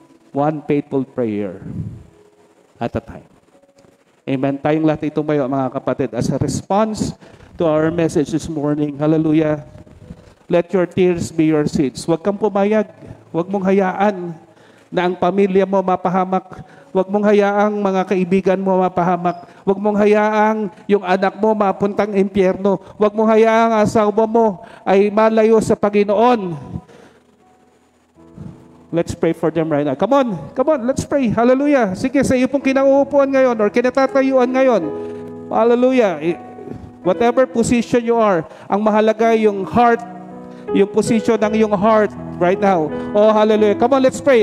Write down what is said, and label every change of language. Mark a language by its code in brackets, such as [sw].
[en] One faithful prayer at a time. Amen. [tl] Tayong lahat tumayo, mga kapatid, [en] as a response to our message this morning. [tl] Hallelujah. [en] Let your tears be your seeds. [tl] Huwag kang pumayag. Huwag mong hayaan na ang pamilya mo mapahamak. Huwag mong hayaang mga kaibigan mo mapahamak. Huwag mong hayaang yung anak mo mapuntang impyerno. Huwag mong hayaang asawa mo ay malayo sa Panginoon. [en] Let's pray for them right now. Come on, let's pray. [tl] Hallelujah. Sige, sa iyo pong kinauupuan ngayon or kinatatayuan ngayon. Hallelujah. [en] Whatever position you are, [tl] ang mahalaga yung [en] heart, yung position ng iyong heart right now. Oh, hallelujah. Come on, let's pray.